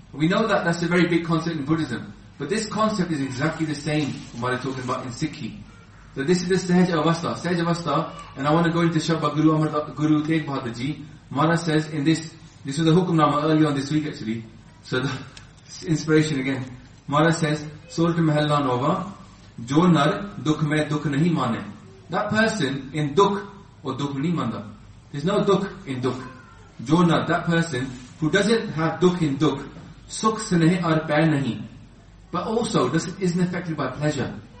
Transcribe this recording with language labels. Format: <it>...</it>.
<en>We know that that's a very big concept in Buddhism. But this concept is exactly the same from what I'm talking about in Sikhi. So this is the Sahaj Avastha. Sahaj Avastha, and I want to go into Shabda Guru Amar Das, Guru Tegh Bahadur Ji. Maharaj says in this, this was the Hukam Nama earlier on this week actually. So the inspiration again.</en> <pa>Maharaj</pa> <en>says,</en> <pa>ਸੋਰਠ ਮਹਲਾ ਨੌਵਾਂ, ਜੋ ਨਰ ਦੁਖ ਮੇਂ ਦੁਖ ਨਹੀ ਮਾਨੇ.</pa> <en>That person in</en> <pa>ਦੁਖ, ਔਰ ਦੁਖ ਨਹੀਂ ਮੰਨਦਾ.</pa> <en>There's no dukh in dukh. Jona, that person who doesn't have dukh in dukh,</en> <pa>sukh sanehe ar pair nahi,</pa> <en>but also doesn't, isn't affected by pleasure.</en>